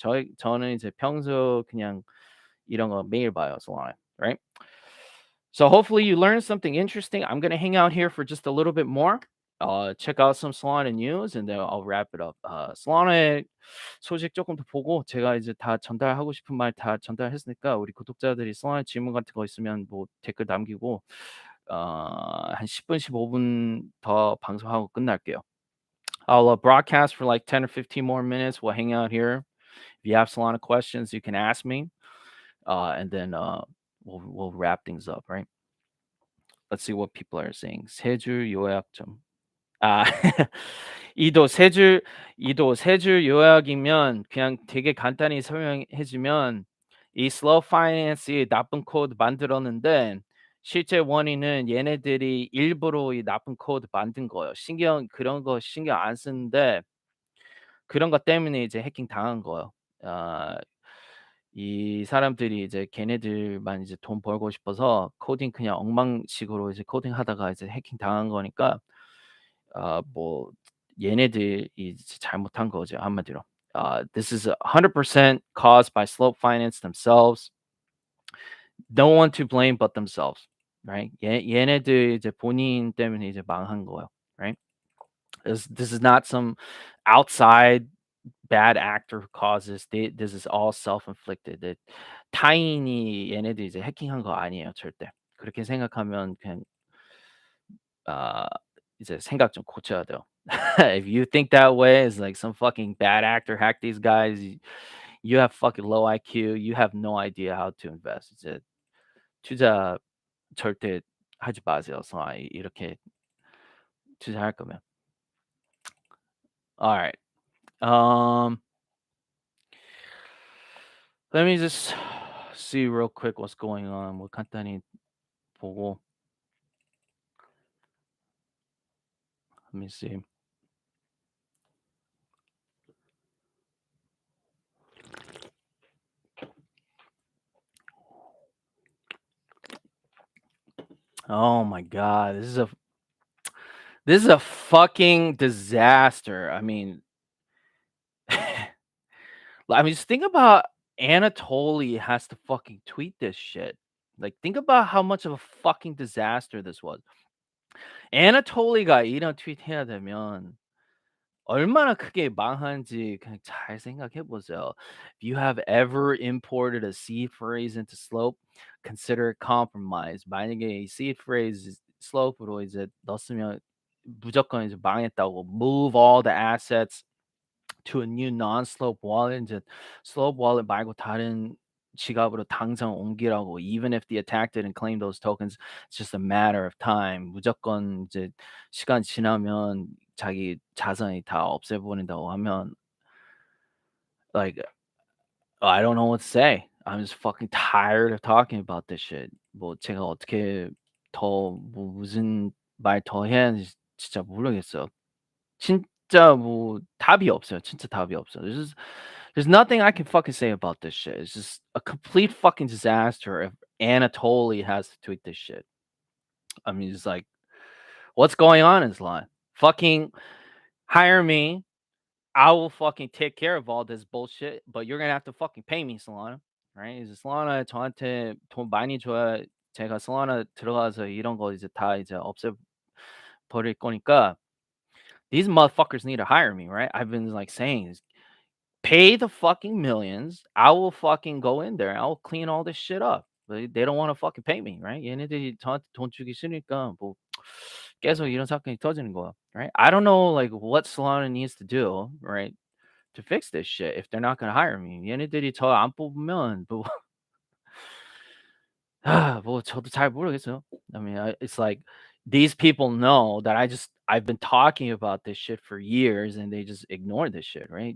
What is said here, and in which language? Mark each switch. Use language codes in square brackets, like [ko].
[ko] 저는 이제 평소 그냥 이런 거 매일 봐요, Solana, right? [en] So hopefully you learned something interesting. I'm gonna hang out here for just a little bit more. Check out some Solana news, and then I'll wrap it up. [ko] Solana의 소식 조금 더 보고 제가 이제 다 전달하고 싶은 말 다 전달했으니까 우리 구독자들이 Solana 질문 같은 거 있으면 뭐 댓글 남기고 한 10분, 15분 더 방송하고 끝날게요. [en] I'll broadcast for like 10 or 15 more minutes. We'll hang out here. If you have Solana questions, you can ask me, and then we'll wrap things up, right? Let's see what people are saying. [ko] 세 줄 요약점. 아 이도 세 줄 요약이면 그냥 되게 간단히 설명해 주면 이 슬로우 파이낸스이 나쁜 코드 만들었는데 실제 원인은 얘네들이 일부러 이 나쁜 코드 만든 거예요. 그런 거 신경 안 쓰는데 그런 것 때문에 이제 해킹 당한 거예요. 아 이 사람들이 이제 걔네들만 이제 돈 벌고 싶어서 코딩 그냥 엉망식으로 이제 코딩하다가 이제 해킹 당한 거니까 뭐 얘네들이 이제 잘못한 거죠, 한마디로. [en] This is 100% caused by Slope Finance themselves. No one to blame but themselves, right? [ko] 얘네들 이제 본인 때문에 이제 망한 거예요, right? [en] This is not some outside bad actor who causes. This is all self-inflicted. [ko] 타인이 얘네들 이제 해킹한 거 아니에요, 절대. 그렇게 생각하면 그냥 아 이제 생각 좀 고쳐야 돼요. [en] If you think that way, it's like some fucking bad actor hacked these guys. You have fucking low IQ. You have no idea how to invest. [ko] 이제 투자 절대 하지 마세요. 이렇게 투자할 거면. [en] All right. Um, let me just see real quick what's going on. [ko] 뭐 간단히 보고. [en] Let me see. Oh my god, this is a fucking disaster. Just think about Anatoly has to fucking tweet this shit. Like, think about how much of a fucking disaster this was. [ko] Anatoly가 이런 트윗 해야 되면 얼마나 크게 망한지 그냥 잘 생각해 보세요. [en] If you have ever imported a seed phrase into Slope, consider it compromised. [ko] 만약에 이 seed phrase Slope으로 이제 넣었으면 무조건 이제 망했다고. [en] Move all the assets to a new non-Slope wallet [ko] 인제 Slope wallet 말고 다른 지갑으로 당장 옮기라고 [en] even if the attack didn't claim those tokens, it's just a matter of time. [ko] 무조건 이제 시간 지나면 자기 자산이 다 없애버린다고 하면 [en] like I don't know what to say. I'm just fucking tired of talking about this shit. [ko] 뭐 제가 어떻게 더 뭐 무슨 말 더 해야 하는지 진짜 모르겠어요. 진짜 뭐 답이 없어요. 진짜 답이 없어요. [en] There's nothing I can fucking say about this shit. It's just a complete fucking disaster if Anatoly has to tweet this shit. I mean, it's like, what's going on in this line? Fucking hire me. I will fucking take care of all this bullshit, but you're gonna have to fucking pay me, Solana. Right? [ko] 이제 Solana 저한테 돈 많이 줘야 제가 Solana 들어가서 이런 거 이제 다 이제 없애 버릴 거니까 [en] these motherfuckers need to hire me, right? I've been like saying is pay the fucking millions. I will fucking go in there. I will clean all this shit up. But they don't want to fucking pay me, right? [ko] 얘네들이 저한테 돈 주기 싫으니까 뭐 계속 이런 사건이 터지는 거야, right? [en] I don't know like what Solana needs to do, right, to fix this shit if they're not gonna hire me. [ko] 얘네들이 저 안 뽑으면 뭐 뭐 저도 잘 모르겠어요. [en] I mean, it's like these people know that I've been talking about this shit for years and they just ignore this shit, right?